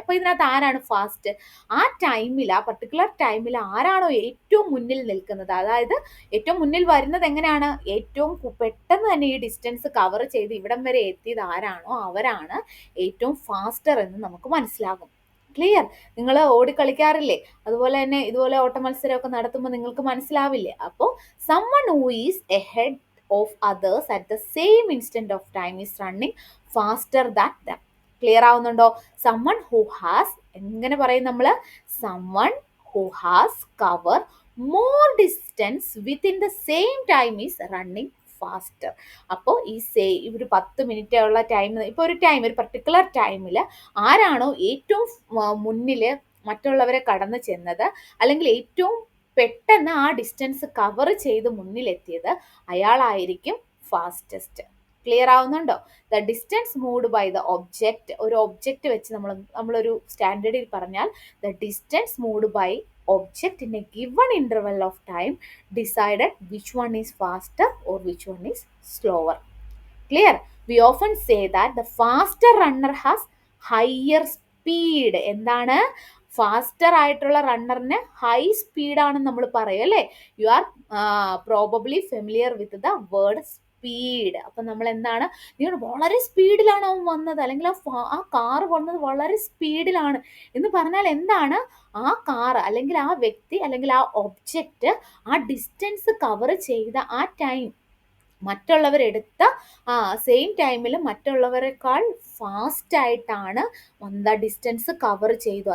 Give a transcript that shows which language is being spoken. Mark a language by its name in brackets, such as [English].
[Malayalam] അപ്പോൾ ഇതിനകത്ത് ആരാണ് ഫാസ്റ്റ്? ആ ടൈമിൽ, ആ പർട്ടിക്കുലർ ടൈമിൽ ആരാണോ ഏറ്റവും മുന്നിൽ നിൽക്കുന്നത്, അതായത് ഏറ്റവും മുന്നിൽ വരുന്നത് എങ്ങനെയാണ്, ഏറ്റവും പെട്ടെന്ന് തന്നെ ഈ ഡിസ്റ്റൻസ് കവർ ചെയ്ത് ഇവിടം വരെ എത്തിയത് ആരാണോ അവരാണ് ഏറ്റവും ഫാസ്റ്റർ എന്ന് നമുക്ക് മനസ്സിലാകും. ക്ലിയർ? നിങ്ങൾ ഓടിക്കളിക്കാറില്ലേ? അതുപോലെ തന്നെ ഇതുപോലെ ഓട്ട മത്സരമൊക്കെ നടത്തുമ്പോൾ നിങ്ങൾക്ക് മനസ്സിലാവില്ലേ? അപ്പോൾ [English] someone who is ahead of others at the same instant of time is running faster than them. [Malayalam] Clear ആവുന്നുണ്ടോ? [English] someone who has, [Malayalam] എങ്ങനെ പറയും നമ്മൾ? [English] someone who has covered more distance within the same time is running faster. [Malayalam] അപ്പോൾ ഈ ഒരു 10 minute ഉള്ള time, ഇപ്പോൾ ഒരു പർട്ടിക്കുലർ ടൈമിൽ ആരാണോ ഏറ്റവും മുന്നിൽ മറ്റുള്ളവരെ കടന്നു ചെന്നത്, അല്ലെങ്കിൽ ഏറ്റവും പെട്ടെന്ന് ആ ഡിസ്റ്റൻസ് കവർ ചെയ്ത് മുന്നിലെത്തിയത്, അയാളായിരിക്കും ഫാസ്റ്റസ്റ്റ്. ക്ലിയർ ആവുന്നുണ്ടോ? [English] the distance moved by the object, [Malayalam] ഒരു ഒബ്ജക്റ്റ് വെച്ച് നമ്മളൊരു സ്റ്റാൻഡേർഡിൽ പറഞ്ഞാൽ [English] The distance moved by object in a given interval of time decided which one is faster or which one is slower. Clear? We often say that the faster runner has higher speed. [Malayalam] എന്താണ്? Faster ആയിട്ടുള്ള റണ്ണറിന് high സ്പീഡാണെന്ന് നമ്മൾ പറയും അല്ലേ. [English] You are probably familiar with the word speed. [Malayalam] അപ്പം നമ്മൾ എന്താണ്, നിങ്ങൾ വളരെ സ്പീഡിലാണ് അവൻ വന്നത്, അല്ലെങ്കിൽ ആ കാറ് വന്നത് വളരെ സ്പീഡിലാണ് എന്ന് പറഞ്ഞാൽ എന്താണ്, ആ കാറ് അല്ലെങ്കിൽ ആ വ്യക്തി അല്ലെങ്കിൽ ആ ഒബ്ജക്റ്റ് ആ ഡിസ്റ്റൻസ് കവർ ചെയ്ത ആ ടൈം, മറ്റുള്ളവരെടുത്ത സെയിം ടൈമിൽ മറ്റുള്ളവരെക്കാൾ ഫാസ്റ്റ് ആയിട്ടാണ് ഡിസ്റ്റൻസ് കവർ ചെയ്തു.